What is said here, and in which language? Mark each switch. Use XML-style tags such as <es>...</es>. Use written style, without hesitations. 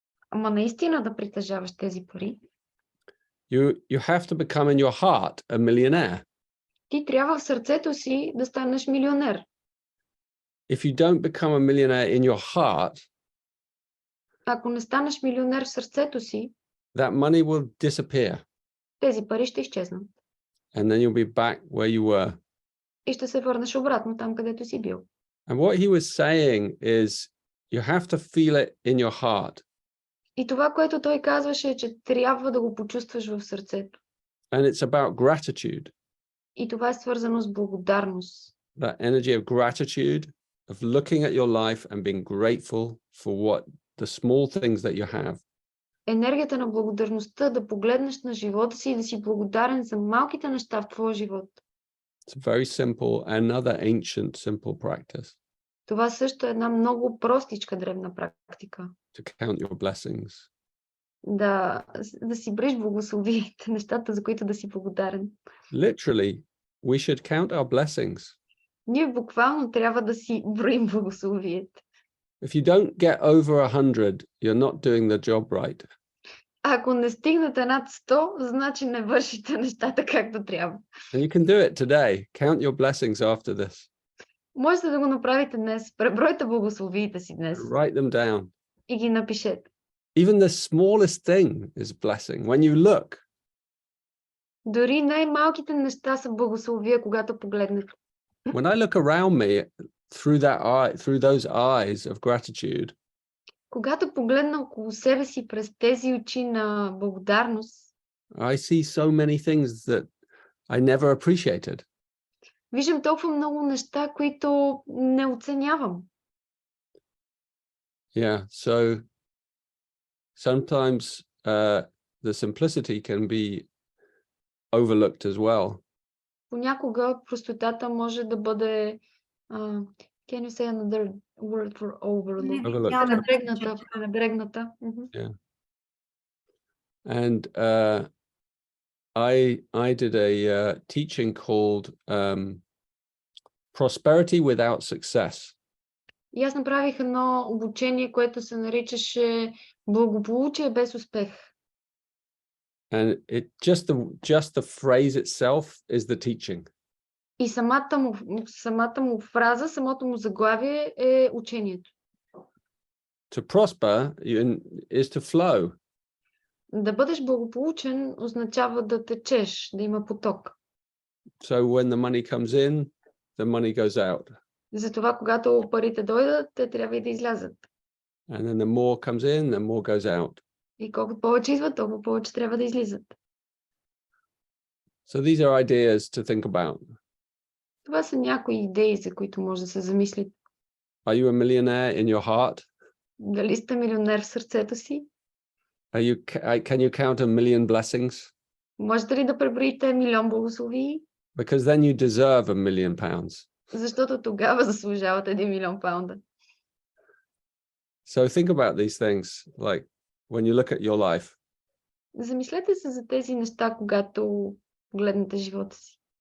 <bg>ама наистина да притежаваш тези пари,</bg> <en>you have to become in your heart a millionaire.</en> <bg>ти трябва в сърцето си да станеш милионер.</bg> <en>If you don't become a millionaire in your heart,</en> <bg>Ако не станеш милионер в сърцето си,</bg> <en>that money will disappear.</en> <bg>тези пари ще изчезнат.</bg> <en>And then you'll be back where you were.</en> <bg>И ще се върнеш обратно там, където си бил.</bg> <en>And what he was saying is you have to feel it in your heart.</en> <bg>И това, което той казваше, е, че трябва да го почувстваш в сърцето.</bg> <en>And it's about gratitude.</en> <bg>И това е свързано с благодарност.</bg> <en>That energy of gratitude, of looking at your life and being grateful for the small things that you have.</en> <bg>Енергията на благодарността, да погледнеш на живота си и да си благодарен за малките неща в твоя живот.</bg> <en>It's very simple, another ancient simple practice.</en> <bg>Това също е една много простичка древна практика.</bg> <en>To count your blessings.</en> <bg>Да си броиш благословиите, нещата, за които да си благодарен.</bg> <en>Literally, we should count our blessings.</en> <bg>Ние буквално трябва да си броим благословиите.</bg> <en>If you don't get over 100, you're not doing the job right.</en> <bg>Ако не стигнете над 100, значи не вършите нещата както трябва.</bg> <en>And you can do it today. Count your blessings after this.</en> <bg>Можете да го направите днес. Пребройте благословиите си днес.</bg> <en>Write them down.</en> <bg>И ги напишете.</bg> <en>Even the smallest thing is a blessing. When you look,</en> <bg>Дори най-малките неща са благословия, когато погледнете.</bg> <en>when I look around me through those eyes of gratitude,</en> <bg>Когато погледна около себе си през тези очи на благодарност,</bg> <en>I see so many things that I never appreciated.</en> <bg>виждам толкова много неща, които не оценявам.</bg> <en>Yeah, so sometimes the simplicity can be overlooked as well.</en> <bg>Понякога простотата може да бъде</bg> <en>can you say another word for overlook? Overlooked.</en> <bg>Пренебрегната.</bg> <en>Yeah. And I did a teaching called Prosperity Without Success.</en> <bg>И аз направих едно обучение, което се наричаше Благополучие без успех.</bg> <en>And it just the phrase itself is the teaching.</en> <bg>И самата му фраза, самото му заглавие е учението.</bg> <en>To prosper is to flow.</en> <bg>Да бъдеш благополучен означава да течеш, да има поток.</bg> <en>So when the money comes in, the money goes out.</en> <bg>Затова, когато парите дойдат, те трябва и да излязат.</bg> <en>And then the more comes in, the more goes out.</en> <bg>И колкото повече идват, толкова повече трябва да излизат.</bg> <en>So these are ideas to think about.</en> <bg>Това са някои идеи, за които може да се замислите.</bg> <en>Are you a millionaire in your heart?</en> <bg>Дали сте милионер в сърцето си?</bg> <en>Can you count a million blessings?</en> <bg>Можете ли да преброите милион благословии?</bg> <en>Because then you deserve a million pounds.</en> <bg>Защото тогава заслужавате 1 милион паунда.</bg> <en>So think about these things, like when you look at your life.</en> <bg>Замислете се за тези неща, когато гледнете живота си.</bg>